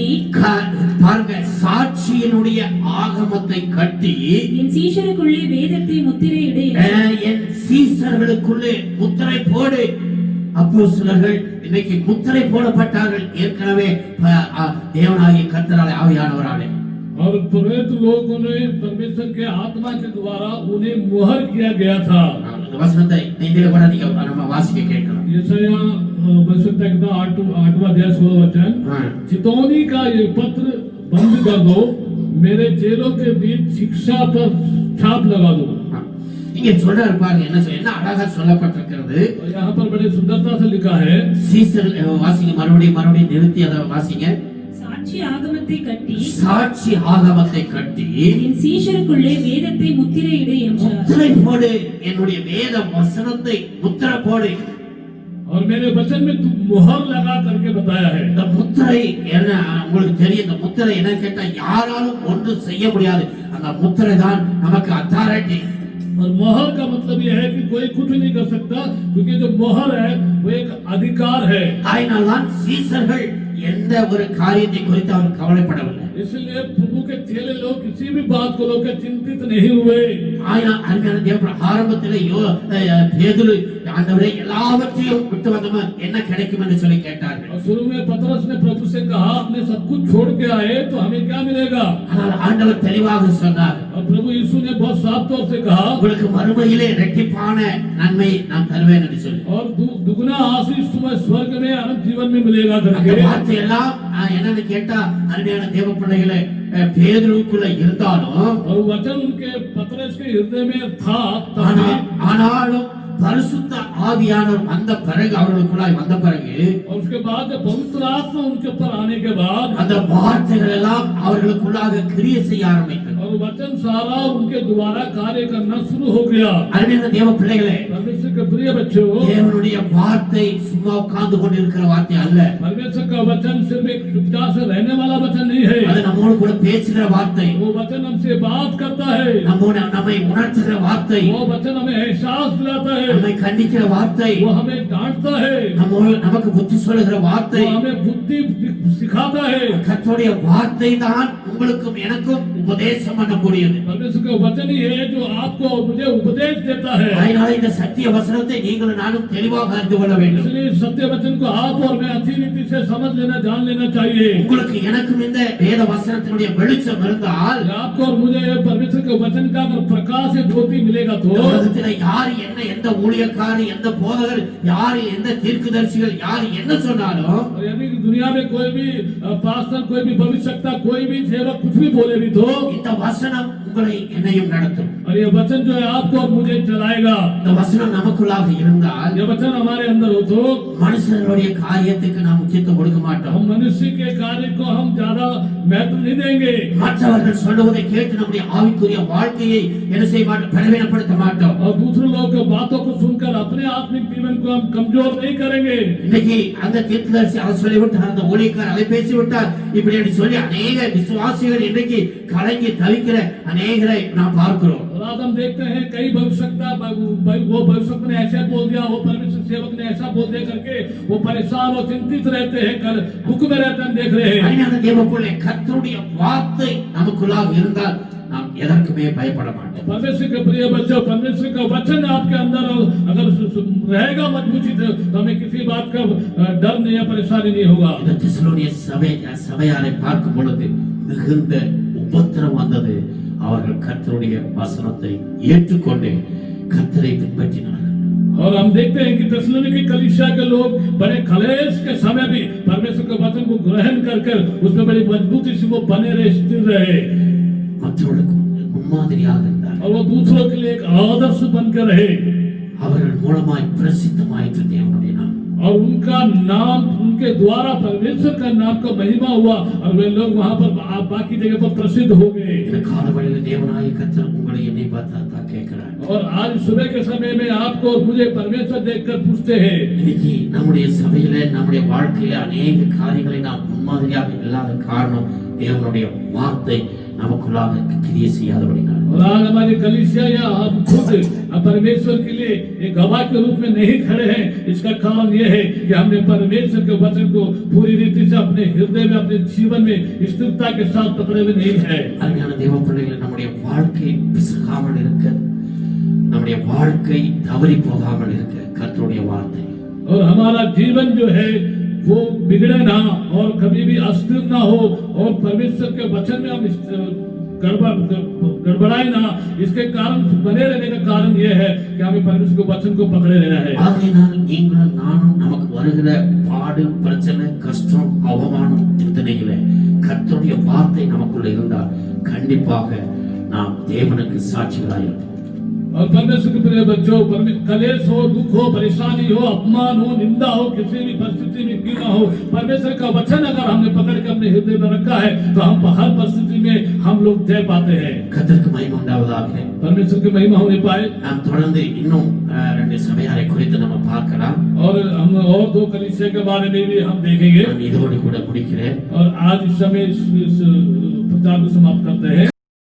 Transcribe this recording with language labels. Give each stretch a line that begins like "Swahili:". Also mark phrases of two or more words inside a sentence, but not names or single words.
Tamil: பாருங்க, சாட்சியினுடைய ஆகமத்தை கட்டி என் சீஷருக்குள்ளே வேதத்தை முத்திரையிடு. என் சீஷர்களுக்குள்ளே முத்திரை போடு. அப்போஸ்தலர்கள் இன்னைக்கு முத்திரை போடப்பட்டார்கள் ஏற்கனவே தேவனாகிய கர்த்தராலே, ஆவியானவராலே.
Hindi: और प्रेरित लोगों ने परमेश्वर के आत्मा के द्वारा उन्हें मुहर किया गया था।
Tamil: वचनத்தை இதில கூட நீங்க நம்ம வாசிக்க கேட்கலாம்.
Hindi: यशायाह भविष्यवक्ता का 8वां अध्याय 16वां वचन। चितौनी का ये पत्र बंद कर दो, मेरे चेलों के बीच शिक्षा पर छाप लगा दो।
Tamil: இங்க சொல்றாரு பாருங்க, என்ன அழகா சொல்லப்பட்டிருக்கிறது.
Hindi: यहाँ पर बड़ी सुंदरता से लिखा है।
Tamil: சீசர் வாசிங்க, மறுபடியும் நிறுத்தி அதை வாசிங்க. சாட்சி சாட்சி ஆகமத்தை கட்டி சாட்சி ஆகமத்தை கட்டி என் சீஷருக்குள்ளே வேதத்தை முத்திரையிடு என்றார். முத்திரை போடு, என்னுடைய வேத வசனத்தை முத்திரை போடு.
Hindi: और मेरे वचन में तू मुहर लगा करके बताया है।
Tamil: இந்த முத்திரை என்ன உங்களுக்கு தெரியும்? இந்த முத்திரை என்ன கேட்டா யாராலும் ஒன்றும் செய்ய முடியாது. அந்த முத்திரை தான் நமக்கு அத்தாரிட்டி.
Hindi: और मोहर का मतलब यह है कि कोई कुछ नहीं कर सकता, क्योंकि जो मोहर है वो एक अधिकार है।
Tamil: அதனால்தான் சீசர்கள் எந்த ஒரு காரியத்தை குறித்து அவர் கவலைப்படவில்லை.
Hindi: इसलिए प्रभु के चेले लोग किसी भी बात को लेकर चिंतित नहीं हुए।
Tamil: அருமையான தேவ ஆரம்பத்திலே பேதுரு ஆண்டவரே எல்லாவற்றையும் விட்டு வந்தோம் என்ன கிடைக்கும் என்று சொல்லி கேட்டார்கள்.
Hindi: और शुरू में पतरस ने प्रभु से कहा, हमने सब कुछ छोड़ के आए तो हमें क्या मिलेगा?
Tamil: ஆனால் ஆண்டவர் தெளிவாக சொன்னார்.
Hindi: और प्रभु यीशु ने बहुत साफ तौर से कहा,
Tamil: உங்களுக்கு மறுமையிலே இரட்டிப்பான நன்மை நான் தருவேன் என்று சொல்லி.
Hindi: और दुगना आशीष तुम्हें स्वर्ग में अनंत जीवन में मिलेगा
Tamil: அந்த
Hindi: करके।
Tamil: வார்த்தை எல்லாம் என்னன்னு கேட்டா அருமையான தேவ பிள்ளைகளே பேதுருக்குள்ள இருந்தாலும்
Hindi: और वचन उनके पतरस के हृदय में था,
Tamil: ஆனாலும் பரிசுத்த ஆவியானவர் வந்த பிறகு அவர்களுக்குள்ளாய் வந்த பிறகு
Hindi: और उसके बाद जब पवित्र आत्मा उनके ऊपर आने के बाद
Tamil: அந்த வார்த்தைகள் எல்லாம் அவர்களுக்குள்ளாக கிரியை செய்ய ஆரம்பித்தது.
Hindi: और वचन सारा उनके द्वारा कार्य करना शुरू हो गया।
Tamil: அருமையான தேவ பிள்ளைகளே,
Hindi: परमेश्वर के प्रिय बच्चों,
Tamil: தேவனுடைய வார்த்தை சும்மா உட்கார்ந்து கொண்டிருக்கிற வார்த்தை அல்ல.
Hindi: परमेश्वर का वचन सिर्फ एक चुपचाप से रहने वाला वचन नहीं है।
Tamil: அது நம்மோடு கூட பேசுகிற வார்த்தை,
Hindi: वो वचन हमसे बात करता है,
Tamil: நம்மை உணர்த்துகிற வார்த்தை,
Hindi: वो वचन हमें एहसास दिलाता है,
Tamil: நம்மை கண்டிக்கிற வார்த்தை,
Hindi: वो हमें डांटता है,
Tamil: நமக்கு புத்தி சொல்லுகிற வார்த்தை,
Hindi: वो हमें बुद्धि सिखाता है।
Tamil: கர்த்தருடைய வார்த்தை தான் உங்களுக்கும் எனக்கும் உபதேசம் பண்ணக்கூடியது.
Hindi: परमेश्वर का वचन ही है जो आपको और मुझे उपदेश देता है।
Tamil: அதனால இந்த சத்திய வசனத்தை நீங்களும் நானும் தெளிவாக அறிந்து கொள்ள வேண்டும்.
Hindi: इसलिए सत्य वचन को आप और मैं अच्छी रीति से समझ लेना, जान लेना चाहिए।
Tamil: உங்களுக்கு எனக்கும் இந்த வேத வசனத்தினுடைய வெளிச்சம் இருந்தால்
Hindi: आपको और मुझे परमेश्वर के वचन का अगर प्रकाश से ज्योति मिलेगा तो
Tamil: உலகத்தில் யார் என்ன, எந்த ஊழியக்காரர், எந்த போதகர், யார் எந்த தீர்க்கதரிசிகள் யார் என்ன சொன்னாலும்
Hindi: और यदि दुनिया में कोई भी पास्टर, कोई भी भविष्यवक्ता, कोई भी सेवक कुछ भी बोले भी तो
Tamil: இந்த வசனம் உங்களை என்னையும் நடத்தும்.
Hindi: और ये वचन जो है आपको और मुझे चलाएगा।
Tamil: இந்த வசனம் நமக்குள்ளாக இருந்தால்
Hindi: ये वचन हमारे अंदर हो तो
Tamil: மனுஷனுடைய காரியத்துக்கு நாம் முக்கியத்துவம் கொடுக்க மாட்டோம்.
Hindi: हम मनुष्य के कार्य को हम ज्यादा महत्व नहीं देंगे।
Tamil: மற்றவர்கள் சொல்லுவதை கேட்டு நம்முடைய ஆவிக்குரிய வாழ்க்கையை என்ன செய்ய மாட்டோம், பலவீனப்படுத்த மாட்டோம்.
Hindi: और दूसरे लोगों की बातों को सुनकर अपने आत्मिक जीवन को हम कमजोर नहीं करेंगे।
Tamil: இன்னைக்கு அந்த தீர்க்கதரிசி அதை சொல்லிவிட்டார், அந்த ஊழியக்காரர் அதை பேசிவிட்டார், இப்படி சொல்லி அநேக விசுவாசிகள் இன்னைக்கு கலங்கி தவிக்கிற அநேகரை நாம் பார்க்கிறோம்.
Hindi: और आज हम देखते हैं कई भविष्यवक्ता, वो भविष्यवक्ता ने ऐसा बोल दिया, वो परमेश्वर सेवक ने ऐसा बोल दिया करके वो परेशान और चिंतित रहते हैं, कल दुख में रहते हैं, देख रहे हैं।
Tamil: அருமையான தேவ பிள்ளை, கர்த்தருடைய வார்த்தை நமக்குள்ளாக இருந்தால் நாம் எதற்குமே பயப்பட மாட்டோம்.
Hindi: परमेश्वर के प्रिय बच्चों, परमेश्वर का वचन आपके अंदर अगर रहेगा मजबूती से तो हमें किसी बात का डर नहीं या परेशानी नहीं होगा।
Tamil: இந்த தெசலோனிய சபையாரை பார்க்கும் பொழுது மிகுந்த உபத்திரம் வந்தது. அவர்கள் கர்த்தருடைய வசனத்தை ஏற்றுக்கொண்டு கர்த்தரை பின்பற்றினார்கள்.
Hindi: और हम देखते हैं कि थिस्सलुनीके कलीसिया के लोग बड़े क्लेश के समय भी परमेश्वर के वचन को ग्रहण कर उसमें बड़ी मजबूती से वो बने रहे, स्थिर रहे,
Tamil: மற்றவர்களுக்கு முன்மாதிரியாக இருந்தார்.
Hindi: और वो दूसरों के लिए एक आदर्श बनकर रहे।
Tamil: அவர்கள் மூலமாய் பிரசித்தமாயிற்று தேவனுடைய நாமம்.
Hindi: और उनका नाम, उनके द्वारा परमेश्वर का नाम का महिमा हुआ और वे लोग वहां पर बाकी जगह पर प्रसिद्ध हो गए।
Tamil: இந்த காலவெளியில் தேவனாகிய கர்த்தர் உங்களை என்னை பார்த்தா கேட்கிறார்.
Hindi: और आज सुबह के समय में आपको और मुझे परमेश्वर देखकर पूछते हैं।
Tamil: இன்னைக்கு நம்முடைய சபையில நம்முடைய வாழ்க்கையில अनेक காரியங்களை நாம் முன்மாதிரியாக இல்லாத காரணம் தேவனுடைய வார்த்தை நமக்குள்ளாக கிரியை செய்யாதபடியால்.
Hindi: और आज हमारी कलीसिया या हम खुद परमेश्वर के लिए एक गवाह के रूप में नहीं खड़े हैं, इसका कारण यह है कि हमने परमेश्वर के वचन को पूरी रीति से अपने हृदय में, अपने जीवन में स्थिरता के साथ पकड़े हुए नहीं है।
Tamil: அருமையான தேவ பிள்ளைகளை, நம்முடைய வாழ்க்கை பிசகாமல் இருக்க, நம்முடைய வாழ்க்கை தவறி போகாமல் இருக்க கர்த்தருடைய வார்த்தை,
Hindi: और हमारा जीवन जो है वो बिगड़े ना और कभी भी अस्थिर ना हो और परमेश्वर के वचन में हम गड़बड़ाए ना, इसके कारण बने रहने का कारण यह है कि हमें परमेश्वर के वचन को पकड़े रहना है।
Tamil: ஆகையினால் நீங்களும் நானும் நமக்கு வருகிற பாடு, பிரச்சனை, கஷ்டம், அவமானம், சிந்தனைகள கர்த்தருடைய வார்த்தை நமக்குள்ள இருந்தால் கண்டிப்பாக நாம் தேவனுக்கு சாட்சிகளாயிருப்போம்.
Hindi: और परमेश्वर के प्रिय बच्चों, कलेश हो, दुख हो, परेशानी हो, अपमान हो, निंदा हो, किसी भी परिस्थिति में क्यों ना हो, परमेश्वर का वचन अगर हमने पकड़ के अपने हृदय में रखा है तो हम हर परिस्थिति में हम लोग जय पाते हैं।
Tamil: கர்த்தருக்கு மகிமை உண்டாவதாக.
Hindi: परमेश्वर की महिमा होने पाए।
Tamil: நாம் தொடர்ந்து இன்னும் 2 சபையாரை குறித்து நம்ம பார்க்கலாம்.
Hindi: और हम और 2 कलीसिया के बारे में भी हम देखेंगे।
Tamil: நான் இதோடு கூட முடிக்கிறேன்.
Hindi: और आज इस समय इस प्रचार को समाप्त करते हैं।